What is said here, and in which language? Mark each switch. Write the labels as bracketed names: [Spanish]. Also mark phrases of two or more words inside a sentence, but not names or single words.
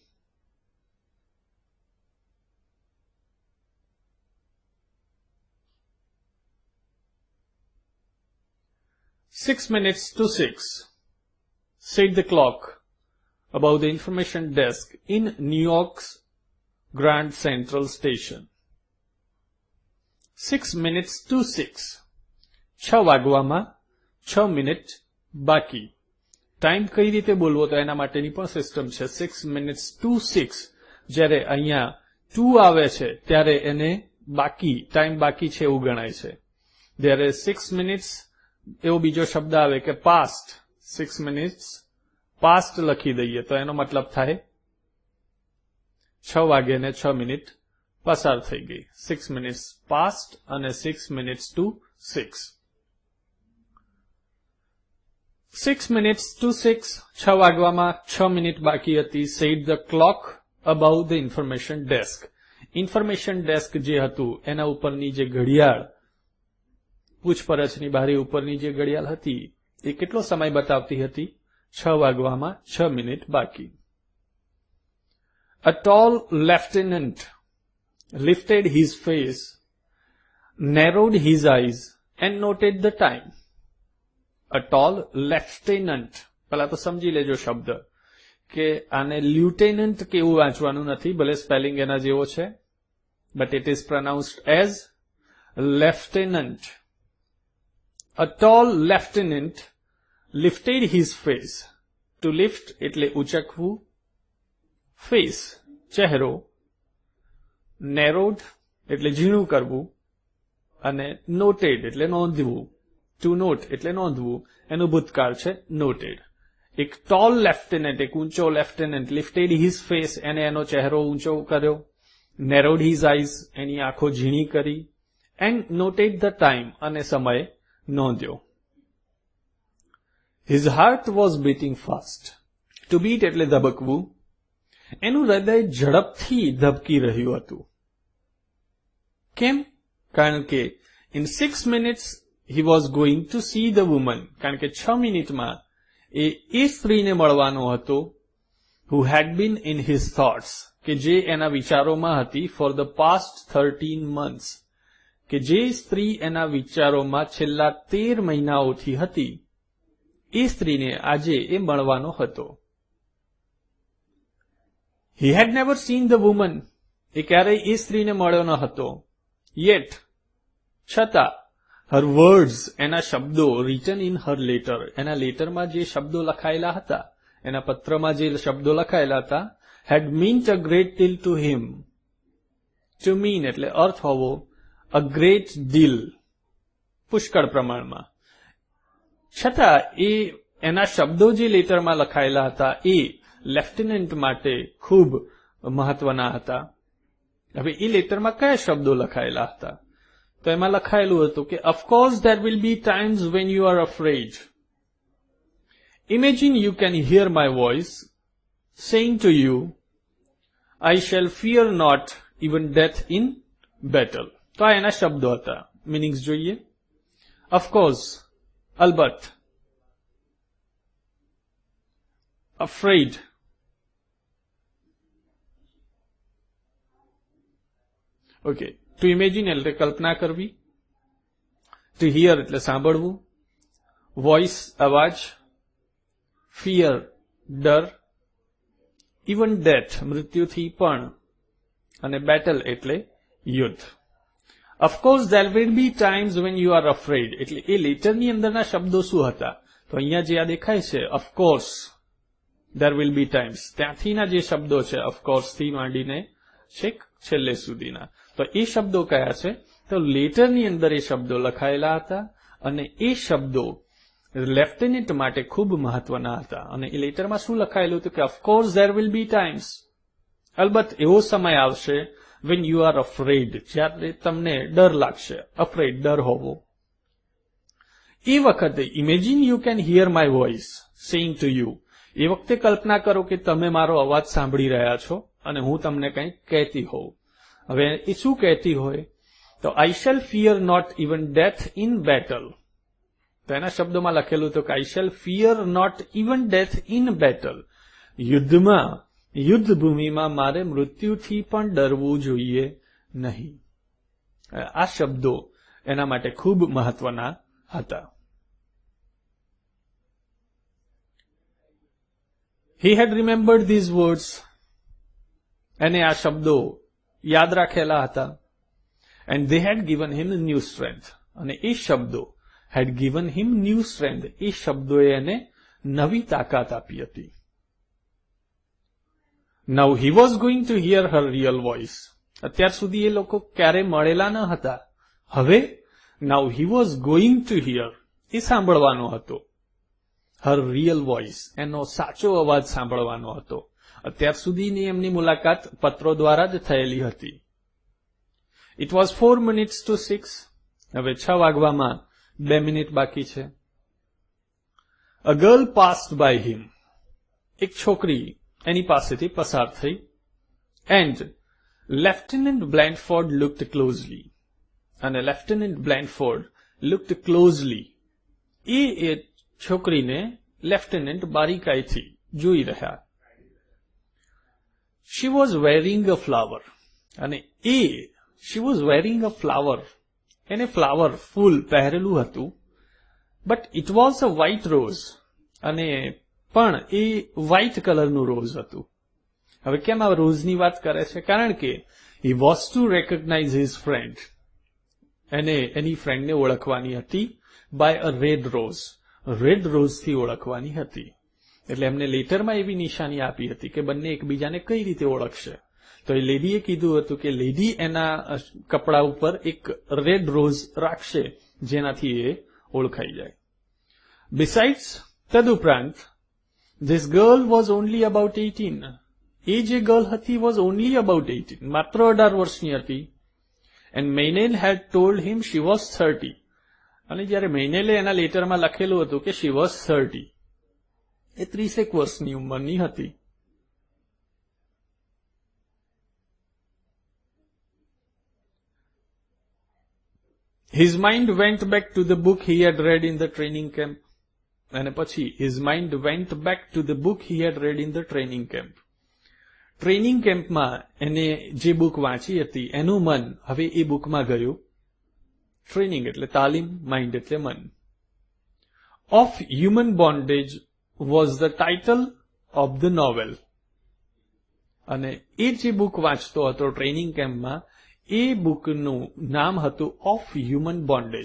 [English] "6 minutes to 6, said the clock above the information desk in New York's Grand Central Station. 6 minutes to 6. [Gujarati] 6 વાગવામાં 6 મિનિટ બાકી. ટાઈમ કઈ રીતે બોલવો તો એના માટેની પણ સિસ્ટમ છે. [English] 6 minutes to 6. [Gujarati] જ્યારે અહીંયા 2 આવે છે ત્યારે એને બાકી, ટાઈમ બાકી છે એવું ગણાય છે. જ્યારે [English] 6 minutes [Gujarati] એવો બીજો શબ્દ આવે કે past, [English] 6 minutes past [Gujarati] લખી દઈએ તો એનો મતલબ થાય 6 વાગે ને 6 મિનિટ પસાર થઈ ગઈ. [English] 6 minutes past અને 6 minutes to 6. 6 minutes to 6, [Gujarati] 6 વાગવામાં 6 મિનિટ બાકી હતી. [English] said the clock above the information desk. [Gujarati] ઇન્ફોર્મેશન ડેસ્ક જે હતું એના ઉપરની જે ઘડિયાળ, પૂછપરછની બારી ઉપરની જે ઘડિયાળ હતી એ કેટલો સમય બતાવતી હતી? 6 વાગવામાં 6 મિનિટ બાકી. [English] A tall lieutenant lifted his face, narrowed his eyes and noted the time. A tall lieutenant, [Gujarati] પહેલા તો સમજી લેજો શબ્દ કે આને લ્યુટેનન્ટ કેવું વાંચવાનું નથી, ભલે સ્પેલિંગ એના જેવો છે, [English] but it is pronounced as lieutenant. A tall lieutenant lifted his face. To lift [Gujarati] એટલે ઉચકવું, face ચહેરો, narrowed એટલે ઝીણું કરવું, અને noted એટલે નોંધવું. [English] To note [Gujarati] એટલે નોંધવું, એનું ભૂતકાળ છે noted. [English] એક tall lieutenant, [Gujarati] એક ઊંચો [English] lieutenant, lifted his face, [Gujarati] એને એનો ચહેરો ઊંચો કર્યો, [English] narrowed his eyes, [Gujarati] એની આંખો ઝીણી કરી, [English] and noted the time, [Gujarati] અને સમય નોંધ્યો. [English] His heart was beating fast. To beat [Gujarati] એટલે ધબકવું. એનું હૃદય ઝડપથી ધબકી રહ્યું હતું. કેમ? કારણ કે [English] in 6 minutes he was going to see the woman. [Gujarati] કારણ કે 6 મિનિટમાં એ સ્ત્રીને મળવાનો હતો [English] who had been in his thoughts, [Gujarati] કે જે એના વિચારોમાં હતી [English] for the past 13 months, [Gujarati] કે જે સ્ત્રી એના વિચારોમાં છેલ્લા 13 મહિનાઓથી હતી, એ સ્ત્રીને આજે એ મળવાનો હતો. [English] He had never seen the woman. [Gujarati] એ ક્યારેય એ સ્ત્રીને મળ્યો ન હતો. Yet, છતાં, [English] her words, [Gujarati] એના શબ્દો, [English] written in her letter, [Gujarati] એના લેટરમાં જે શબ્દો લખાયેલા હતા, એના પત્રમાં જે શબ્દો લખાયેલા હતા, [English] had meant a great deal to him. To mean [Gujarati] એટલે અર્થ હોવો, [English] a great deal, [Gujarati] પુષ્કળ પ્રમાણમાં. છતાં એના શબ્દો જે લેટરમાં લખાયેલા હતા એ લેફ્ટનન્ટ માટે ખૂબ મહત્વના હતા. હવે એ લેટરમાં કયા શબ્દો લખાયેલા હતા? તો એમાં લખાયેલું હતું કે [English] of course there will be times when you are afraid. Imagine you can hear my voice saying to you, I shall fear not even death in battle. [Gujarati] તો આ એના શબ્દો હતા. મીનિંગ્સ જોઈએ. [English] Of course, અલબત્ત. Afraid, okay. To imagine [Gujarati] એટલે કલ્પના કરવી. [English] To hear [Gujarati] એટલે સાંભળવું. Voice અવાજ. Fear ડર. [English] Even death [Gujarati] મૃત્યુથી પણ. અને battle એટલે યુદ્ધ. [English] Of course there will be times when you are afraid. [Gujarati] એટલે એ લેટરની અંદરના શબ્દો શું હતા? તો અહીંયા જે આ દેખાય છે [English] of course, there will be times, [Gujarati] ત્યાંથીના જે શબ્દો છે [English] of course [Gujarati] થી માંડીને છેક છેલ્લે સુધીના, તો એ શબ્દો કયા છે? તો લેટરની અંદર એ શબ્દો લખાયેલા હતા અને એ શબ્દો લેફ્ટનન્ટ માટે ખૂબ મહત્વના હતા. અને એ લેટરમાં શું લખાયેલું હતું કે [English] of course there will be times, [Gujarati] અલબત્ત એવો સમય આવશે [English] when you are afraid, [Gujarati] જ્યારે તમને ડર લાગશે. [English] afraid [Gujarati] ડર હોવો. એ વખતે [English] imagine you can hear my voice saying to you, [Gujarati] એ વખતે કલ્પના કરો કે તમે મારો અવાજ સાંભળી રહ્યા છો અને હું તમને કંઈક કહેતી હોઉં. હવે એ શું કહેતી હોય? [English] તો I shall fear not even death in battle. [Gujarati] તો એના શબ્દોમાં લખેલું હતું કે [English] I shall fear not even death in battle. [Gujarati] યુદ્ધમાં, યુદ્ધ ભૂમિમાં મારે મૃત્યુથી પણ ડરવું જોઈએ નહીં. આ શબ્દો એના માટે ખૂબ મહત્વના હતા. [English] He had remembered these words. [Gujarati] એને આ શબ્દો યાદ રાખેલા હતા. [English] And they had given him new strength. [Gujarati] અને એ શબ્દો [English] had given him new strength. [Gujarati] એ શબ્દોએ એને નવી તાકાત આપી હતી. [English] Now he was going to hear her real voice. [Gujarati] અત્યાર સુધી એ લોકો ક્યારે મળેલા ન હતા. [English] હવે now he was going to hear. [Gujarati] એ સાંભળવાનો હતો. [English] her real voice, [Gujarati] એનો સાચો અવાજ સાંભળવાનો હતો. અત્યાર સુધીની એમની મુલાકાત પત્રો દ્વારા જ થયેલી હતી. [English] It was 4 minutes to 6. [Gujarati] હવે 6 વાગવામાં 2 મિનિટ બાકી છે. [English] A girl passed by him. [Gujarati] એક છોકરી એની પાસેથી પસાર થઈ. [English] And Lieutenant Blandford looked closely. અને Lieutenant Blandford looked closely. [Gujarati] એ છોકરીને લેફ્ટનન્ટ બારીકાઈથી જોઈ રહ્યા. [English] She was wearing a flower. અને she was wearing a flower. [Gujarati] એને ફ્લાવર ફૂલ પહેરેલું હતું. [English] But it was a white rose. [Gujarati] અને પણ એ વ્હાઇટ કલરનું રોઝ હતું. હવે કેમ આ રોઝની વાત કરે છે? કારણ કે [English] he was to recognize his friend. [Gujarati] એને એની ફ્રેન્ડને ઓળખવાની હતી. [English] by a red [Gujarati] રોઝથી ઓળખવાની હતી. એટલે એમને લેટરમાં એવી નિશાની આપી હતી કે બંને એકબીજાને કઈ રીતે ઓળખશે. તો એ લેડીએ કીધું હતું કે લેડી એના કપડા ઉપર એક [English] red rose [Gujarati] રાખશે જેનાથી એ ઓળખાઈ જાય. [English] Besides, તદુપરાંત, this girl was only about 18. [Gujarati] એ જે ગર્લ હતી [English] was only about 18, [Gujarati] માત્ર 18 વર્ષની હતી. [English] And Menel had told him she was 30. [Gujarati] અને જયારે મેનેલે એના લેટરમાં લખેલું હતું કે [English] she was 30, [Gujarati] એ 30 વર્ષની ઉંમરની હતી. [English] His mind went back to the book he had read in the training camp. [Gujarati] અને પછી [English] his mind went back to the book he had read in the training camp. [Gujarati] ટ્રેનિંગ કેમ્પમાં એને જે બુક વાંચી હતી એનું મન હવે એ બુકમાં ગયું. ટ્રેનિંગ એટલે તાલીમ, માઇન્ડ એટલે મન. [English] Of Human Bondage was the title of the novel. [Gujarati] અને એ જે બુક વાંચતો હતો ટ્રેનિંગ કેમ્પમાં એ બુકનું નામ હતું ઓફ હ્યુમન બોન્ડેજ.